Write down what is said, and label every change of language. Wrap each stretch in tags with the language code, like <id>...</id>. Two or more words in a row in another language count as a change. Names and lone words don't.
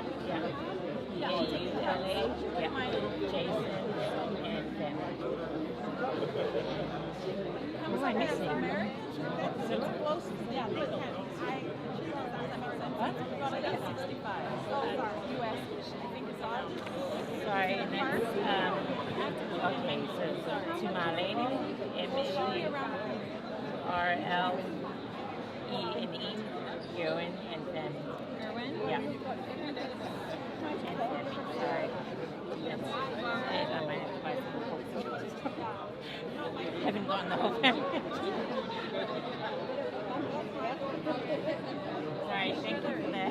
<en>Yeah. P-A-U-L-A. Yeah. Jason and family. Who am I missing? So close. Yeah, they can. What? I got 65. US. I think it's on. Sorry, and that's, okay, so Tumalene, M-A-R-L-E-N-E, Gerwin and family. Gerwin? Yeah. And family, sorry. Yes. And I might have to buy some books. Haven't gotten the whole family. Sorry, thank you for that.</en>